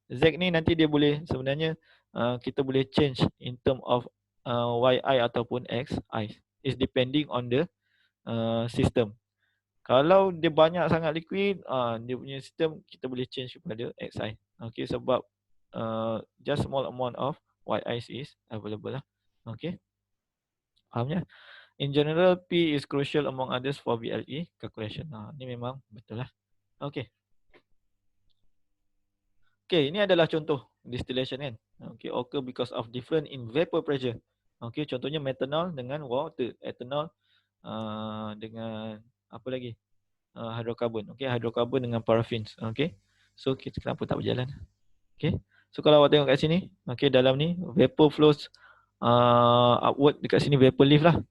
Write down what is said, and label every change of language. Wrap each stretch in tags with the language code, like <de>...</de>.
<ms>Z ni nanti dia boleh sebenarnya kita boleh</ms> <en>change in term of</en> <ms>YI ataupun XI.</ms> <en>It's depending on the system.</en> <ms>Kalau dia banyak sangat liquid, dia punya sistem kita boleh change kepada XI.</ms> <en>Okay,</en> <ms>sebab</ms> <en>just small amount of YI is available lah.</en> <ms>Okay, faham ya?</ms> <en>In general, P is crucial among others for VLE calculation.</en> <ms>Ini memang betul lah. Okay. Okay, ini adalah contoh distillation kan.</ms> <en>Okay, occur because of different in vapor pressure.</en> <ms>Okay, contohnya methanol dengan water, ethanol dengan apa lagi? Hydrocarbon. Okay, hydrocarbon dengan paraffins. Okay, so kita kenapa tak berjalan? Okay, so kalau awak tengok kat sini, okay, dalam ni</ms> <en>vapor flows upward</en> <ms>dekat sini</ms> <en>vapor leaf</en> <ms>lah.</ms>